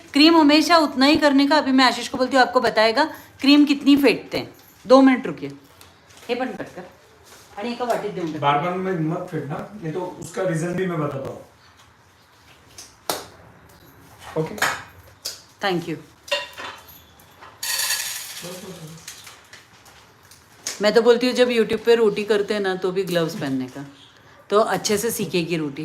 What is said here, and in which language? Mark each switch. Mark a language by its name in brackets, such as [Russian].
[Hindi] Cream हमेशा उतना ही करने का। अभी मैं आशीष को बोलती हूँ, आपको बताएगा क्रीम कितनी फेंटते हैं। 2 मिनिट रुकिए, [Marathi] हे पण कट कर आणि एका वाटीत देऊन टाक. [Hindi] बार बार में मत फेंकना, नहीं तो उसका रीजन भी मैं बताता हूँ। [English] Okay, thank you. [Hindi] मैं तो बोलती हूँ जब यूट्यूब पे रोटी करते हैं ना तो भी ग्लव्स पहनने का, तो अच्छे से सीखेगी रोटी।